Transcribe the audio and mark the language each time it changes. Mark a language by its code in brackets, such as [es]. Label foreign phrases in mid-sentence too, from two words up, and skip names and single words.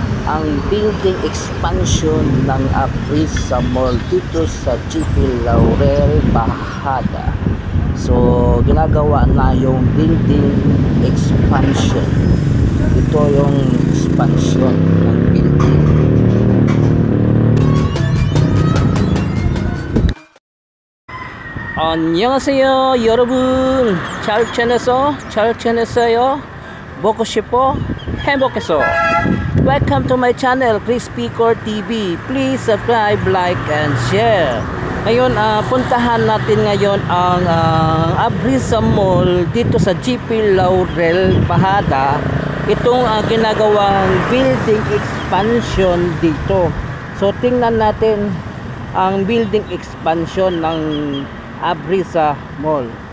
[tl] ang [en] building expansion [tl] ng Aprisa Mall dito sa GP Laurel, Bahada. So ginagawa na yung [en] building expansion. [tl] Ito yung expansion ng building. [ko] 안녕하세요 여러분. 잘 지냈어요? 먹고 싶어? 행복해서. [en] Welcome to my channel Crispy Core TV. Please subscribe, like and share. [tl] Ngayon puntahan natin ngayon ang Aprisa Mall dito sa GP Laurel, Bahada. Itong ginagawang building expansion dito. So tingnan natin ang [en] building expansion [tl] ng Aprisa Mall.